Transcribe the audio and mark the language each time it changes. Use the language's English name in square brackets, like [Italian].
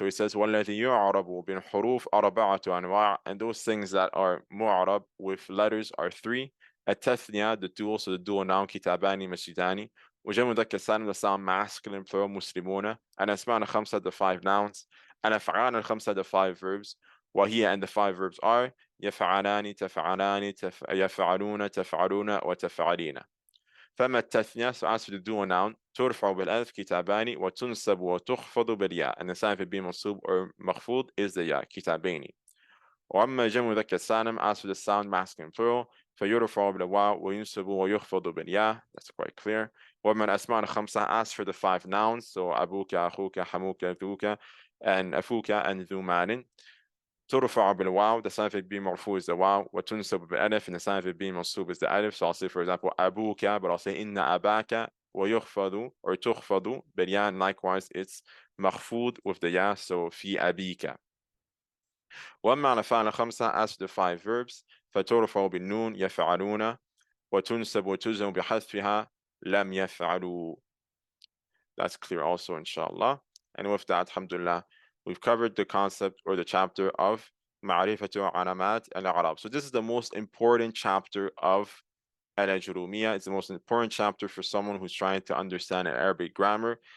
[English] So he says [Arabic] والذي يعرب بالحروف أربعة أنواع, [English] and those things that are mu'arab with letters are three. التثنية, the dual, so the dual noun كتابان مسجدان. [Arabic] وجمع مذكر سالم, [English] the sound masculine plural مسلمون. and [Arabic] أسماء الخمسة, [English] the five nouns. and أفعال الخمسة, the five verbs. [Arabic] وهي, [English] and the five verbs are [Arabic] يفعلان تفعلان يفعلون تفعلون وتفعلين. فما التثنية, [English] so as for the dual noun, [Arabic] ترفع بالألف كتابان وتنسب وتخفض بالياء, [English] and the sign for being منصوب or مخفوض is the ياء كتابين. [Arabic] وأما جمع مذكر سالم, [English] as for the sound masculine plural, [Arabic] فيرفع بالواو وينسب ويخفض بالياء, [English] that's quite clear. [Arabic] ومن الأسماء الخمسة, [English] ask for the 5 nouns, [Arabic] so أبوك, أخوك, حموك, ذوك, and أفوك, and ذو مال. ترفع بالواو, [English] the sign of being مرفوع is the واو, [Arabic] وتنصب بالألف, [English] and the sign of being منصوب is the alif. So I'll say, for example, أبوك, but I'll say [Arabic] إن أباك, [English] ويخفض or [Arabic] تخفض بالياء, [English] and likewise it's مخفوض with the ya, so [Arabic] في أبيك. وأما على فعل خمسة, [English] as the 5 verbs, [Arabic] فترفع بالنون يفعلون, وتنسب وتجزم بحذفها لم يفعلوا. [English] That's clear also, inshallah. And with that, alhamdulillah, we've covered the concept or the chapter of معرفة علامات الإعراب. So this is the most important chapter of Al-Ajrumiyyah. It's the most important chapter for someone who's trying to understand Arabic grammar.